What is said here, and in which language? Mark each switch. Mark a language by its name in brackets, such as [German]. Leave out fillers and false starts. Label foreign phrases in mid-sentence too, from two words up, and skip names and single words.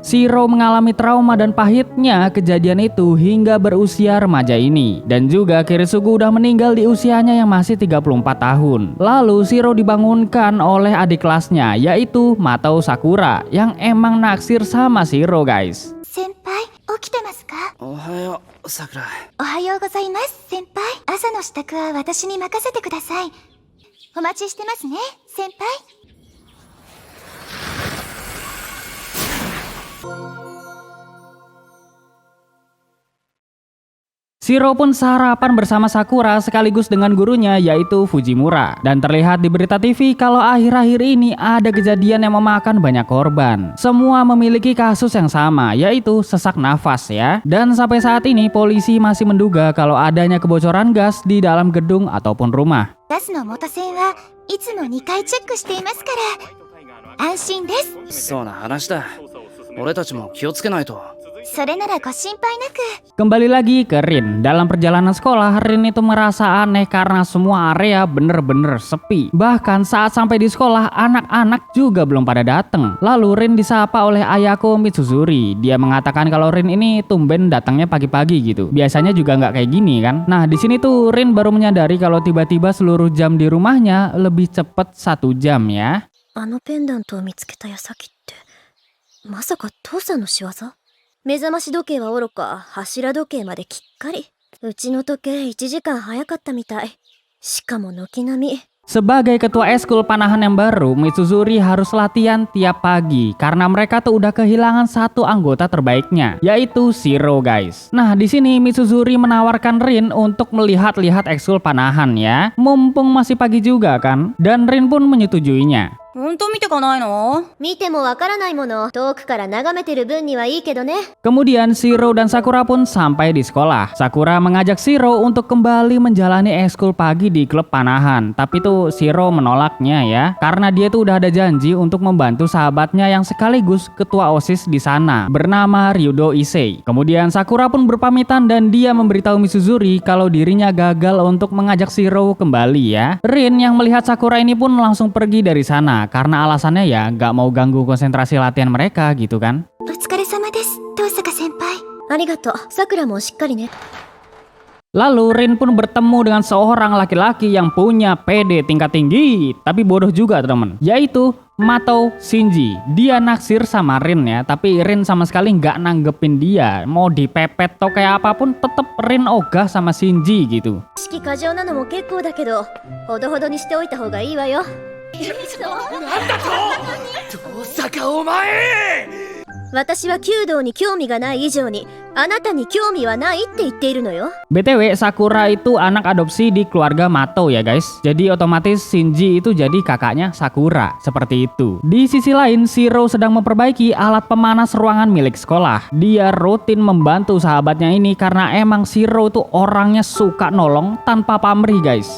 [Indonesian] Shiro mengalami trauma dan pahitnya kejadian itu hingga berusia remaja ini, dan juga Kiritsugu udah meninggal di usianya yang masih 34 tahun. Lalu Shiro dibangunkan oleh adik kelasnya yaitu Matao Sakura yang emang naksir sama Shiro guys. [Japanese] Senpai, 起きてますか? Ohayo, Sakura. おはようございます、先輩。朝の支度は私に任せてください。お待ちしてますね、先輩。 [Indonesian] Shiro pun sarapan bersama Sakura sekaligus dengan gurunya yaitu Fujimura. Dan terlihat di berita TV kalau akhir-akhir ini ada kejadian yang memakan banyak korban. Semua memiliki kasus yang sama yaitu sesak nafas ya. Dan sampai saat ini polisi masih menduga kalau adanya kebocoran gas di dalam gedung ataupun rumah. [Japanese] ガスの元栓はいつも2回チェックしていますから。安心です。そうな話だ。俺たちも気をつけないと。それならご心配なく。 [Indonesian] Kembali lagi ke Rin. Dalam perjalanan sekolah, Rin itu merasa aneh karena semua area bener-bener sepi. Bahkan saat sampai di sekolah, anak-anak juga belum pada datang. Lalu Rin disapa oleh Ayako Mitsuzuri. Dia mengatakan kalau Rin ini tumben datangnya pagi-pagi gitu. Biasanya juga nggak kayak gini kan. Nah, di sini tuh Rin baru menyadari kalau tiba-tiba seluruh jam di rumahnya lebih cepet 1 jam ya. [Japanese] あのペンダントを見つけた矢先って、まさか父さんの仕業？目覚まし時計はおろか、柱時計まできっかり。うちの時計1時間早かったみたい。しかも軒並み。 [Indonesian] Sebagai ketua eskul panahan yang baru, Mitsuzuri harus latihan tiap pagi karena mereka tuh udah kehilangan satu anggota terbaiknya, yaitu Shiro guys. Nah, di sini Mitsuzuri menawarkan Rin untuk melihat-lihat ekskul panahan ya, mumpung masih pagi juga kan, dan Rin pun menyetujuinya. [Japanese] 本当見てかないの？見てもわからないもの、遠くから眺めてる分にはいいけどね。 [Indonesian] Kemudian Shiro dan Sakura pun sampai di sekolah. Sakura mengajak Shiro untuk kembali menjalani ekskul pagi di klub panahan. Tapi tuh Shiro menolaknya ya, karena dia tuh udah ada janji untuk membantu sahabatnya yang sekaligus ketua OSIS di sana, bernama Ryudo Issei. Kemudian Sakura pun berpamitan dan dia memberitahu Mizuzuri kalau dirinya gagal untuk mengajak Shiro kembali ya. Rin yang melihat Sakura ini pun langsung pergi dari sana karena alasannya ya nggak mau ganggu konsentrasi latihan mereka gitu kan. [Japanese] お疲れ様です、遠坂先輩。ありがとう、さくらもしっかりね。 [Indonesian] Lalu Rin pun bertemu dengan seorang laki-laki yang punya PD tingkat tinggi, tapi bodoh juga teman, yaitu Matou Shinji. Dia naksir sama Rin ya, tapi Rin sama sekali nggak nanggepin dia. Mau dipepet atau kayak apapun, tetep Rin ogah sama Shinji gitu. [Japanese] 意識過剰なのも結構だけど、ほどほどにしておいた方がいいわよ。遠坂お前。私は弓道に興味がない以上に、あなたに興味はないって言っているのよ。 [Indonesian] BTW, Sakura itu anak adopsi di keluarga Matou ya guys. Jadi otomatis Shinji itu jadi kakaknya Sakura, seperti itu. Di sisi lain, Shiro sedang memperbaiki alat pemanas ruangan milik sekolah. Dia rutin membantu sahabatnya ini karena emang Shiro itu orangnya suka nolong tanpa pamrih guys.